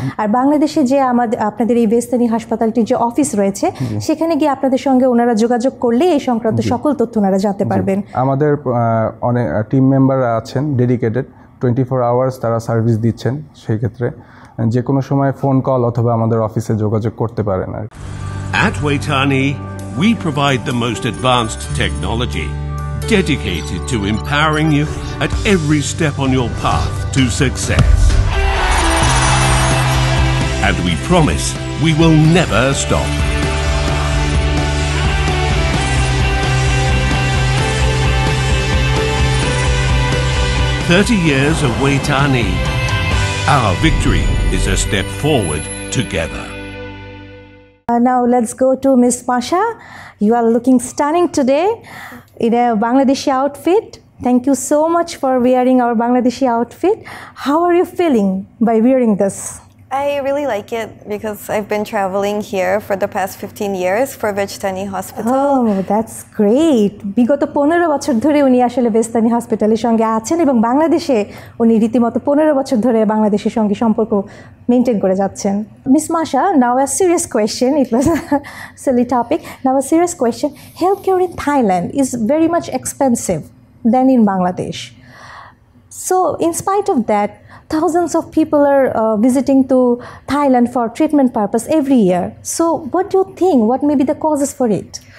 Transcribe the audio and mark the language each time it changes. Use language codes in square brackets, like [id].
[bn] আর বাংলাদেশে যে আপনাদের এই ভেস্তানি হাসপাতালটির যে অফিস রয়েছে, সেখানে গিয়ে আপনাদের সঙ্গে ওনারা যোগাযোগ করলে এই সংক্রান্ত সকল তথ্য ওনারা জানতে পারবেন। আমাদের অনেক টিম মেম্বার আছেন ডেডিকেটেড, 24 আওয়ার্স তারা সার্ভিস দিচ্ছেন। সেই ক্ষেত্রে যে কোনো সময় ফোন কল অথবা আমাদের অফিসে যোগাযোগ করতে পারেন। [en] At Waitani, we provide the most advanced technology, dedicated to empowering you at every step on your path to success. And we promise we will never stop. "30 years of Waitani. Our victory is a step forward together." Now let's go to Miss Masha. You are looking stunning today in a Bangladeshi outfit. Thank you so much for wearing our Bangladeshi outfit. How are you feeling by wearing this? I really like it because I've been traveling here for the past 15 years for Vejthani Hospital. Oh, that's great. [bn] বিগত 15 বছর ধরে উনি আসলে ভেস্তানি হসপিটালের সঙ্গে আছেন এবং বাংলাদেশে উনি রীতিমতো 15 বছর ধরে বাংলাদেশের সঙ্গে সম্পর্ক মেনটেন করে যাচ্ছেন। [en] Miss Masha, now a serious question. It was a silly topic. Now a serious question. Healthcare in Thailand is very much expensive than in Bangladesh. So, in spite of that, thousands of people are visiting to Thailand for treatment purpose every year. So what do you think? What may be the causes for it?